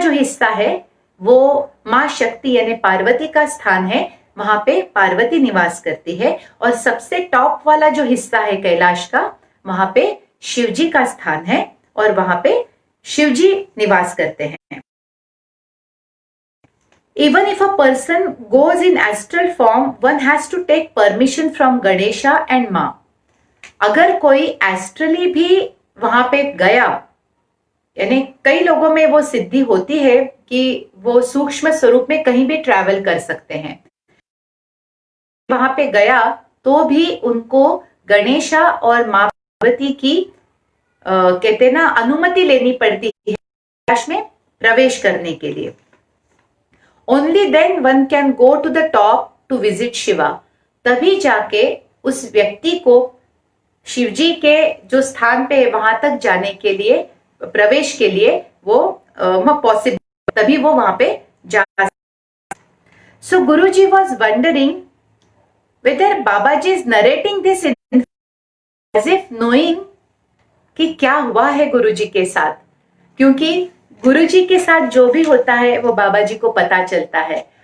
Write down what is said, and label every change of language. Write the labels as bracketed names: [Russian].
[Hindi] जो हिस्सा है वो मां शक्ति यानी पार्वती का स्थान है, वहां पे पार्वती निवास करती है। और सबसे टॉप वाला जो हिस्सा है कैलाश का, वहां पे शिवजी का स्थान है और वहां पे शिवजी निवास करते हैं। [English] Even if a person goes in astral form, one has to take permission from Ganesha and मां। [Hindi] अगर कोई एस्ट्रली भी वहां पे गया, यानी कई लोगों में वो सिद्धि होती है कि वो सूक्ष्म स्वरूप में कहीं भी ट्रैवल कर सकते हैं, वहां पे गया तो भी उनको गणेशा और मां पार्वती की कहते ना अनुमति लेनी पड़ती है कैलाश में प्रवेश करने के लिए। [English] Only then one can go to the top to visit Shiva। [Hindi] तभी जाके उस व्यक्ति को शिवजी के जो स्थान पे वहां तक जाने के लिए, प्रवेश के लिए वो पॉसिबल, तभी वो वहां पे जा सकता। [English] So Guruji was wondering whether Babaji is narrating this as if knowing [Hindi] कि क्या हुआ है गुरुजी के साथ, क्योंकि गुरुजी के साथ जो भी होता है वो बाबा जी को पता चलता है।